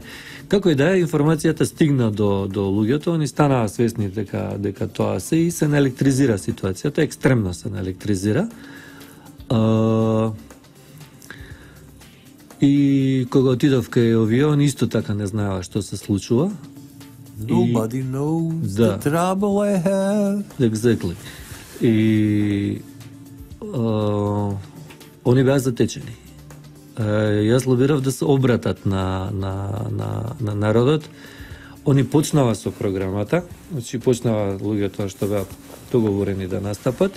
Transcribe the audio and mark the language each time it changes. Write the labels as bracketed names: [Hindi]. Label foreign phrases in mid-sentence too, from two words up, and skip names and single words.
[Macedonian] Како и да е, информацијата стигна до луѓето, они станаа свесни дека тоа се и се наелектризира ситуацијата, екстремно се наелектризира. И кога отидов кај овие, они исто така не знаева што се случува. [English] Nobody knows the trouble I have. Exactly. [Macedonian] И они беа затечени. Јас лобирав да се обратат на народот. Они почнава со програмата, значи почнава луѓето што беа договорени да настапат.